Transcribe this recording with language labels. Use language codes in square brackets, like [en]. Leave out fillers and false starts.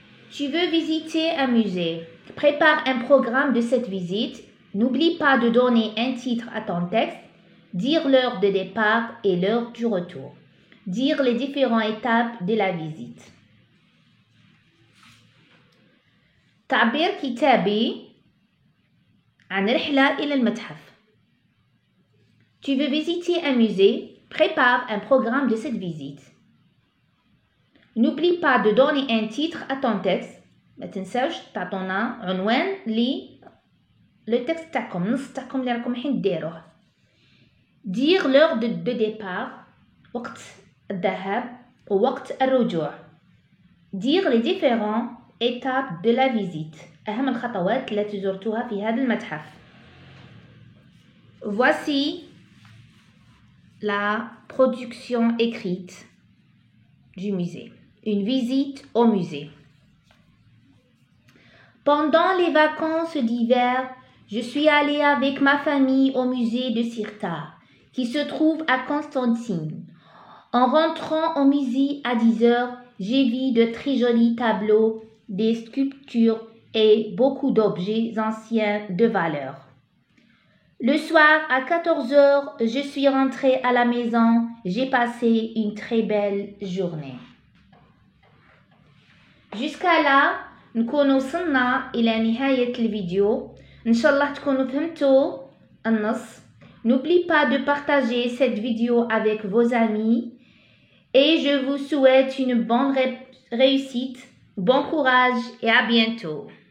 [fr] Tu veux visiter un musée. Prépare un programme de cette visite. N'oublie pas de donner un titre à ton texte. Dire l'heure de départ et l'heure du retour. Dire les différentes étapes de la visite. [ar] تعبير كتابي عن رحلة إلى المتحف. [fr] Tu veux visiter un musée? Prépare un programme de cette visite. N'oublie pas de donner un titre à ton texte. [ar] ما تنساوش تعطونا عنوان le texte تاعكم النص تاعكم اللي راكم حين ديروه. [fr] Dire l'heure de départ, [ar] وقت الذهاب ووقت الرجوع. [fr] Dire les différentes étapes de la visite. [ar] أهم الخطوات التي زرتها في هذا المتحف. [fr] Voici la production écrite du musée. Une visite au musée. Pendant les vacances d'hiver, je suis allée avec ma famille au musée de Cirta, qui se trouve à Constantine. En rentrant au musée à 10 heures, j'ai vu de très jolis tableaux, des sculptures et beaucoup d'objets anciens de valeur. Le soir, à 14 heures, je suis rentrée à la maison. J'ai passé une très belle journée. Jusqu'à là, [ar] نكون وصلنا إلى نهاية الفيديو. إن شاء الله تكونوا فهمتوا النص. [fr] N'oublie pas de partager cette vidéo avec vos amis et je vous souhaite une bonne réussite, bon courage et à bientôt.